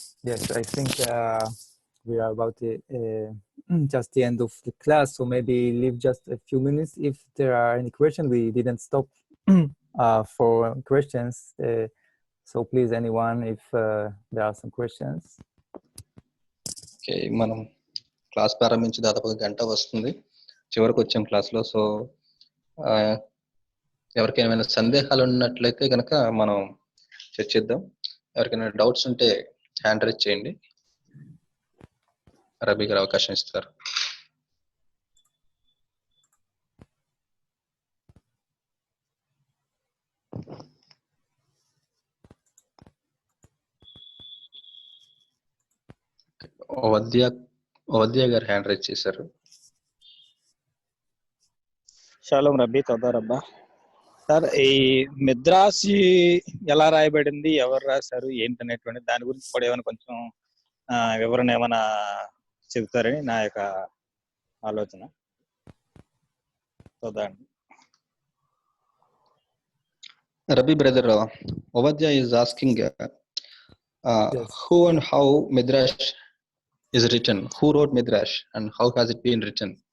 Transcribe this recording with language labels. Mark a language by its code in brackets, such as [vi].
[en] Yes, I think we are about just the end of the class, so maybe leave just a few minutes if there are any questions. We didn't stop for questions, so please, anyone, if there are some questions. [te] Okay, మనం class ప్రారంభించి దాదాపు గంట వస్తుంది, చివరికి వచ్చాం క్లాస్లో. So ఎవరికైనా ఏమైనా సందేహాలు ఉన్నట్లయితే కనుక మనం చర్చిద్దాం. ఎవరికైనా డౌట్స్ ఉంటే హ్యాండ్ రైజ్ చేయండి, రబీ గారు అవకాశం ఇస్తారు. ఓవద్య గారు హ్యాండ్ రైజ్ చేశారు. [he] షాలోం రబ్బీ, తోదా రబ్బా. [te] సార్, ఈ మిద్రాసి ఎలా రాయబడింది, ఎవరు రాశారు, ఏంటనేటువంటి దాని గురించి కూడా ఏమైనా కొంచెం వివరణ ఏమైనా చెబుతారని నా యొక్క ఆలోచన. [en] Rabbi brother, Ovadya is asking yes. Who and how Midrash is written, who wrote Midrash and how has it been written?